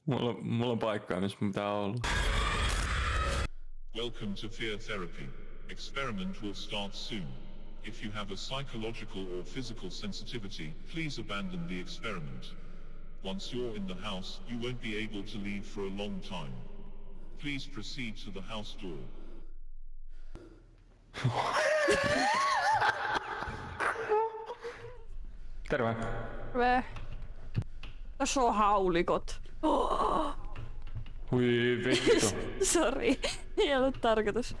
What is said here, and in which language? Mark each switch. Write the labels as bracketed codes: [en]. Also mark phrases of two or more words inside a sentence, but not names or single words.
[fi] Mulla on paikkaa, missä mun pitää olla. [en] Welcome to Fear Therapy. Experiment will start soon. If you have a psychological or physical sensitivity, please abandon the experiment. Once you're in the house, you won't be able to leave for a long time. Please proceed to the house door. [fi] Terve. Terve. Tässä on haulikot. [en] Oh. [fi] Hui vittu. Sori, ei ollut tarkoitus.